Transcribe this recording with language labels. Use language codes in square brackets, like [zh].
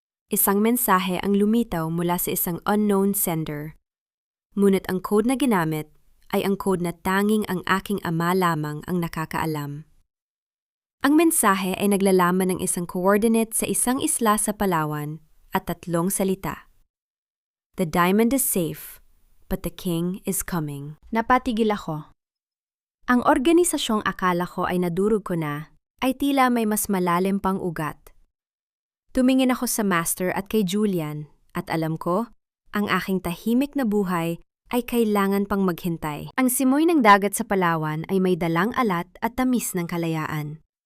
[tl] Isang mensahe ang lumitaw mula sa isang [en] unknown sender. [tl] Ngunit ang code na ginamit ay ang code na tanging ang aking ama lamang ang nakakaalam. Ang mensahe ay naglalaman ng isang coordinate sa isang isla sa Palawan at 3 salita. [en] The diamond is safe, but the king is coming. [tl] Napatigil ako. Ang organisasyong akala ko ay nadurog ko na ay tila may mas malalim pang ugat. Tumingin ako sa master at kay Julian at alam ko, ang aking tahimik na buhay ay kailangan pang maghintay. Ang simoy ng dagat sa Palawan ay may dalang alat at tamis ng kalayaan.